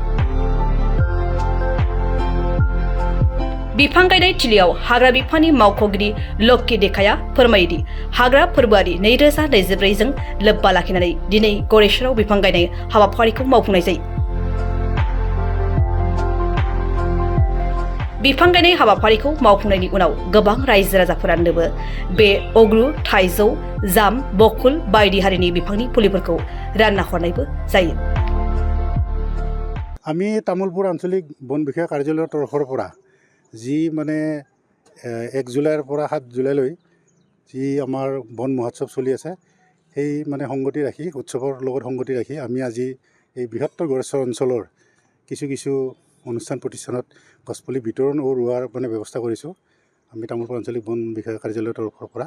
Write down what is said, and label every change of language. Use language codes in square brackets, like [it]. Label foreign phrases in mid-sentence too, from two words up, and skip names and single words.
[brx] बिफां गायनाय थिलियाव हाग्रा बिफाननि मावख'गिरि लक्की डेकाया फोरमायोदि हाग्रा फोरबोआरि 2024 जों लोब्बा लाखिनानै दिनै गरेस्वराव बिफां गायनाय हाबाफारिखौ मावफुंनाय जायो। बिफां गायनाय हाबाफारिखौ मावफुंनायनि उनाव गोबां रायजो राजाफोरानोबो बे अग्रु, थाइजौ, जाम, बकुल बायदि हारिनि बिफांनि फुलिफोरखौ रानना हरनायबो जायो। [as] আমি তামুলপুৰ আঞ্চলিক বন বিষয়া কাৰ্যালয়ৰ তৰফৰ পৰা যি মানে 1 জুলাইৰ পৰা 7 জুলাইলৈ যি আমাৰ বন মহোৎসৱ চলি আছে, সেই মানে সংগতি ৰাখি উৎসৱৰ লগত সংগতি ৰাখি আমি আজি এই বৃহত্তৰ গড়েশ্বৰ অঞ্চলৰ কিছু অনুষ্ঠান প্ৰতিষ্ঠানত গছপুলি বিতৰণ আৰু ৰোৱাৰ মানে ব্যৱস্থা কৰিছোঁ আমি তামুলপুৰ আঞ্চলিক বন বিষয়া কাৰ্যালয়ৰ তৰফৰ পৰা।